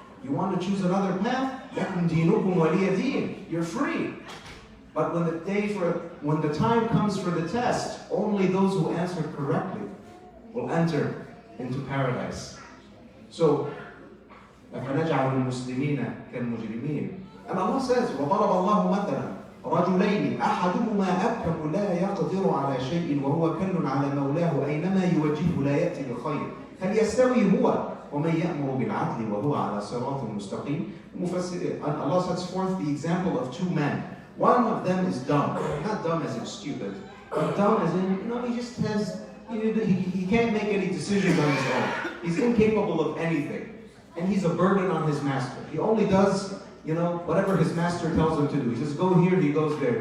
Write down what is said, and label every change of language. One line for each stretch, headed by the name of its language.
English: You want to choose another path?
Arabic: لَكُمْ دِينُكُمْ وَلِيَ دِينٍ.
English: You're free. But when the time comes for the test, only those who answer correctly will enter into paradise.
Arabic: So, أَفَنَجْعَلُ الْمُسْلِمِينَ كَالْمُجْرِمِينَ.
English: And Allah says,
Arabic: وَضَرَبَ اللَّهُ مَثَلًا رَجُلَيْنِ أَحَدُهُمَا أَبْكَمُ لَا يَقْدِرُ عَلَى شَيْءٍ وَهُوَ كَلٌّ عَلَى مَوْلَاهُ أَيْنَمَا يُوَجِّهُ لَا يَأْتِي بِخَيْرٍ هل يستوي هو ومن يأمر بالعدل وهو على صراط مستقيم.
English: Allah sets forth the example of two men. One of them is dumb, not dumb as in stupid, but dumb as in, he just has, he can't make any decisions on his own. He's incapable of anything, and he's a burden on his master. He only does, whatever his master tells him to do. He says, go here, he goes there.